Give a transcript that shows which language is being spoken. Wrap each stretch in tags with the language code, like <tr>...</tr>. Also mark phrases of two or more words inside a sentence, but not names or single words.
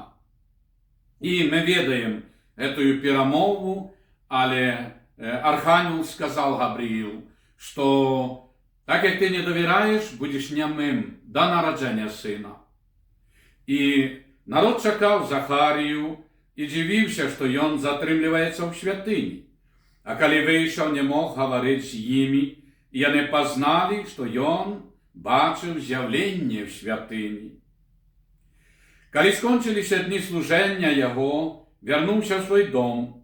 <uk>І ми відаємо цю перемову, але Архангел сказав Гавриїл, що так як ти не довіряєш, будеш нямим до народження сина. І народ чекав Захарію,</uk> <be>і дзівіўся, што ён затрымліваецца ў святыні. А калі выйшаў, не мог гаварыць з імі, і яны пазналі, што ён бачыў з'яўленне ў святыні. Калі скончыліся дні служэння яго, вярнуўся ў свой дом.</be>